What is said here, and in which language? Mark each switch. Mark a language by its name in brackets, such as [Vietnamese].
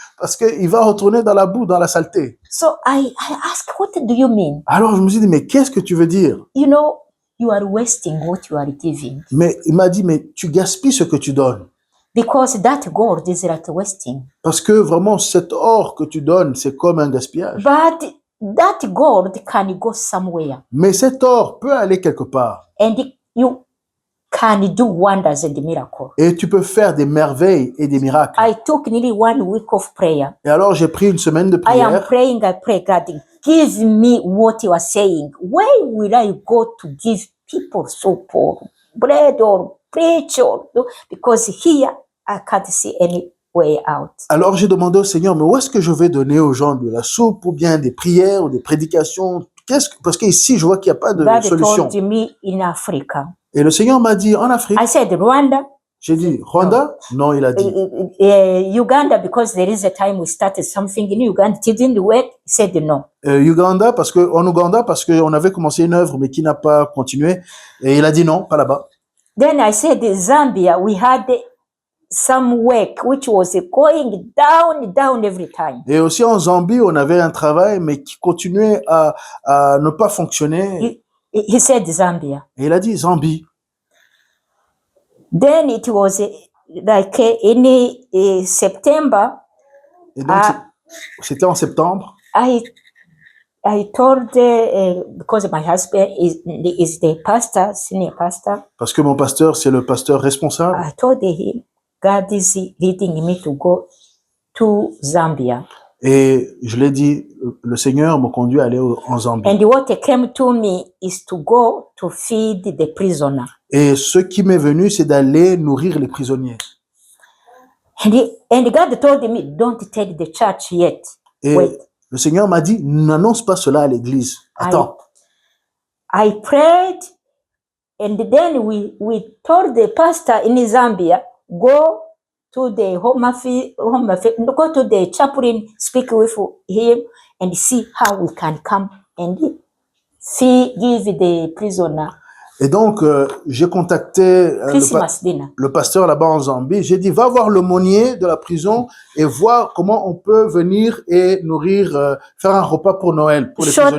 [French] parce qu'il va retourner dans la boue, dans la saleté. [English] So I asked, what do you mean? [French] Alors je me suis dit, mais qu'est-ce que tu veux dire? [English] You know, you are wasting what you are giving [French] Mais il m'a dit, mais tu gaspilles ce que tu donnes. [English] because that gold is like wasting. [French] Parce que vraiment, cet or que tu donnes, c'est comme un gaspillage. [English] But that gold can go somewhere [French] Mais cet or peut aller quelque part. [English] and you can do wonders and miracles. [French] Et tu peux faire des merveilles et des miracles. [English] I took nearly 1 week of prayer. [French] Et alors, j'ai pris une semaine de [English] I am [French] prière. [English] praying, I pray, God, give me what you are saying. Where will I go to give people soup or bread or preach or because here I can't see any way out. [French] Alors, j'ai demandé au Seigneur, mais où est-ce que je vais donner aux gens de la soupe ou bien des prières ou des prédications? Parce qu'ici, je vois qu'il n'y a pas de [English] God [French] solution. [English] told me in Africa. [French] Et le Seigneur m'a dit, en Afrique. [English] I said Rwanda, [French] J'ai dit, Rwanda? Non, il a dit. [English] Uganda, because there is a time we started something in Uganda, it didn't work. He said no. [French] Uganda, parce qu'on avait commencé une œuvre, mais qui n'a pas continué. Et il a dit non, pas là-bas. [English] Then I said Zambia, we had some work which was going down every time. [French] Et aussi en Zambie, on avait un travail, mais qui continuait à ne pas fonctionner. [English] He said Zambia. [French] Et il a dit Zambie. [English] Then it was like in September. [French] Et donc, c'était en septembre. [English] I told because my husband is the pastor, senior pastor. [French] Parce que mon pasteur, c'est le pasteur responsable. [English] I told him God is leading me to go to Zambia. [French] Et je l'ai dit, le Seigneur me conduit à aller en Zambie. [English] And what came to me is to go to feed the prisoner. [French] Et ce qui m'est venu, c'est d'aller nourrir les prisonniers. [English] And God told me, don't tell the church yet. [French] Et [English] Wait. [French] le Seigneur m'a dit, n'annonce pas cela à l'église. Attends. [English] I prayed, and then we told the pastor in Zambia, go to the home office, go to the chaplain, speak with him, and see how we can come and give the prisoner [French] Et donc, j'ai contacté [English] Christmas dinner. [French] le pasteur là-bas en Zambie. J'ai dit, va voir l'aumônier de la prison et voir comment on peut venir et nourrir, faire un repas pour Noël, pour les prisonniers.